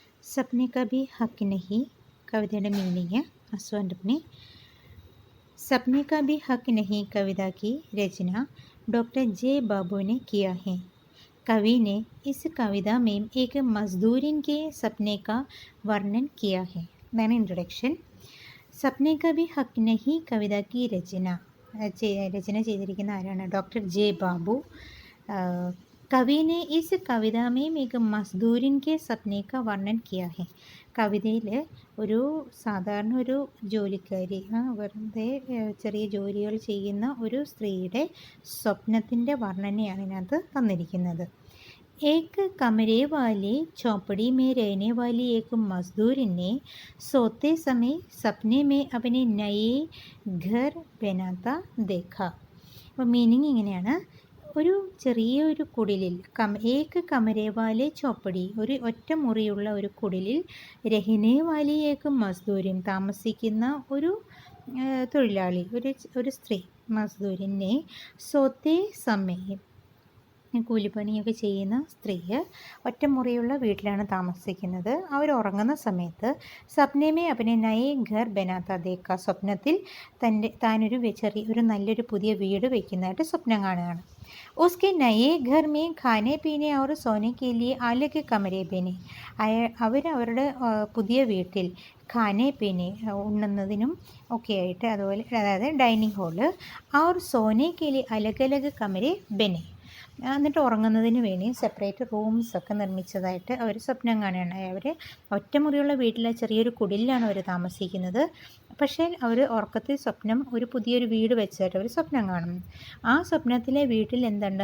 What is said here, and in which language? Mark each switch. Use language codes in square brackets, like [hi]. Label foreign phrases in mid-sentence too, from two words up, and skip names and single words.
[hi] सपने कभी हक नहीं [ml] കവിതയുടെ മീനിങ് ആസ്വാൻ്റെ [hi] सपने का भी हक नहीं कविता की रचना डॉक्टर जे बाबू ने किया है। कवि ने इस कविता में एक मजदूरिन के सपने का वर्णन किया है। मैंने इंट्रोडक्शन सपने का भी हक नहीं कविता की रचना [ml] ചെയ്തിരിക്കുന്ന ആരാണ്? ഡോക്ടർ ജെ ബാബു. [hi] कवि ने इस कविता में एक मजदूरिन के सपने का वर्णन किया है. [ml] കവിതയിൽ ഒരു സാധാരണ ഒരു ജോലിക്കാരി, വെറുതെ ചെറിയ ജോലികൾ ചെയ്യുന്ന ഒരു സ്ത്രീയുടെ സ്വപ്നത്തിൻ്റെ വർണ്ണനയാണ് ഇതിനകത്ത് തന്നിരിക്കുന്നത്. [hi] एक कमरे वाली चौपड़ी में रहने वाली एक मजदूर ने सोते समय सपने में अपने नए घर बनाता देखा. [ml] അപ്പോൾ മീനിങ് ഇങ്ങനെയാണ്. ഒരു ചെറിയൊരു കുടിലിൽ [hi] एक कमरेवाले चौपड़ी, [ml] ഒരു ഒറ്റ മുറിയുള്ള ഒരു കുടിലിൽ [hi] रहने वाली एक मजदूरिन, [ml] താമസിക്കുന്ന ഒരു തൊഴിലാളി, ഒരു സ്ത്രീ [hi] मजदूरिन ने सोते समय, [ml] കൂലിപ്പണിയൊക്കെ ചെയ്യുന്ന സ്ത്രീ ഒറ്റമുറിയുള്ള വീട്ടിലാണ് താമസിക്കുന്നത്. അവർ ഉറങ്ങുന്ന സമയത്ത് [hi] सपने में अपने नए घर बनाता देखा, [ml] സ്വപ്നത്തിൽ ഒരു നല്ലൊരു പുതിയ വീട് വയ്ക്കുന്നതായിട്ട് സ്വപ്നം കാണുകയാണ്. [hi] उसके नए घर में खाने पीने और सोने के लिए अलग कमरे बने. [ml] അവരുടെ പുതിയ വീട്ടിൽ [hi] खाने पीने, [ml] ഉണ്ണുന്നതിനും ഒക്കെ ആയിട്ട്, അതുപോലെ അതായത് ഡൈനിങ് ഹാള്, [hi] और सोने के लिए अलग अलग कमरे बने, [ml] എന്നിട്ട് ഉറങ്ങുന്നതിന് വേണ്ടി സെപ്പറേറ്റ് റൂംസൊക്കെ നിർമ്മിച്ചതായിട്ട് അവർ സ്വപ്നം കാണുകയാണ്. അവർ ഒറ്റമുറിയുള്ള വീട്ടിലെ ചെറിയൊരു കുടിലാണ് അവർ താമസിക്കുന്നത്. പക്ഷേ അവർ ഉറക്കത്തിൽ ഒരു പുതിയൊരു വീട് വെച്ചായിട്ട് അവർ സ്വപ്നം കാണും. ആ സ്വപ്നത്തിലെ വീട്ടിൽ എന്തുണ്ട്?